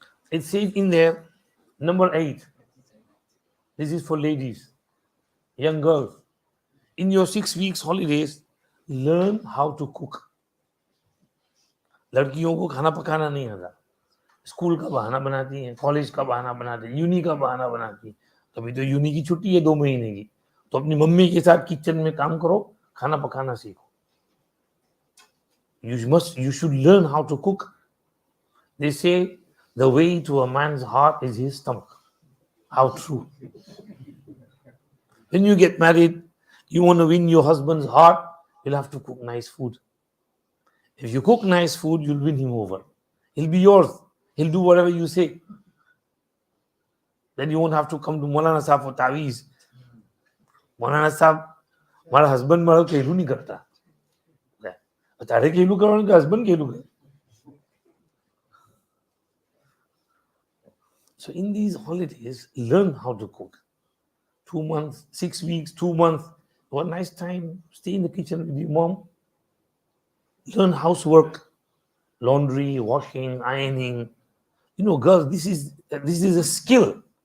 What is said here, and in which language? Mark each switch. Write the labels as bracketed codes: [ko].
[en] It says in there, number 8. This is for ladies, young girls. In your 6 weeks holidays, learn how to cook. [hi] लड़कियों को खाना पकाना नहीं आता. School का बहाना बनाती हैं, कॉलेज का बहाना बनाती हैं, यूनी का बहाना बनाती हैं. अभी तो यूनी की छुट्टी है 2 महीने की, तो अपनी मम्मी के साथ किचन में काम करो, खाना पकाना सीखो. [en] You should learn how to cook. They say the way to a man's heart is his stomach. How true. When you get married, you want to win your husband's heart, you'll have to cook nice food. If you cook nice food, you'll win him over. He'll be yours. He'll do whatever you say. Then you won't have to come to Maulana Sahab for taweez. [hi] Maulana Sahab, हमारा husband हमारा कहलू नहीं करता. तारे कहलू करो उनका husband कहलू करे. [en] So in these holidays, learn how to cook. 2 months, 6 weeks, 2 months. One nice time, stay in the kitchen with your mom. Learn housework, laundry, washing, ironing. Girls, this is a skill.